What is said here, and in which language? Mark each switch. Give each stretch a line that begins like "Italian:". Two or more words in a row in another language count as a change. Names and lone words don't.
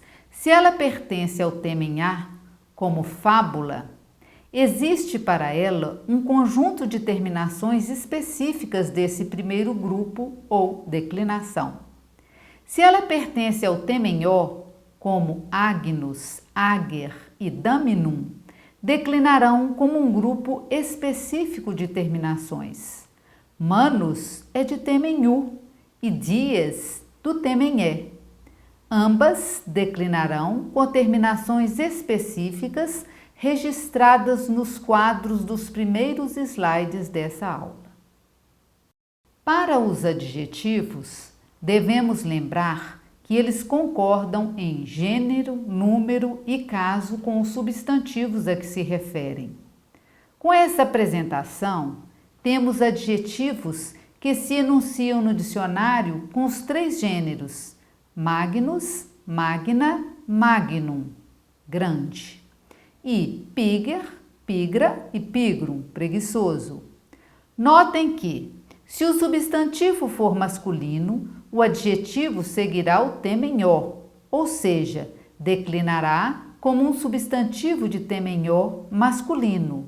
Portuguese: Se ela pertence ao tema em a, como fábula, existe para ela um conjunto de terminações específicas desse primeiro grupo ou declinação. Se ela pertence ao tema em o, como agnus, ager e daminum, declinarão como um grupo específico de terminações. Manus é de tema em u e dies do tema em é. Ambas declinarão com terminações específicas registradas nos quadros dos primeiros slides dessa aula. Para os adjetivos, devemos lembrar que eles concordam em gênero, número e caso com os substantivos a que se referem. Com essa apresentação, temos adjetivos que se enunciam no dicionário com os três gêneros:
Latin: magnus, magna, magnum,
Portuguese: grande, e
Latin: piger, pigra
Portuguese: e pigrum, preguiçoso. Notem que, se o substantivo for masculino, o adjetivo seguirá o tema em o, ou seja, declinará como um substantivo de tema em o masculino.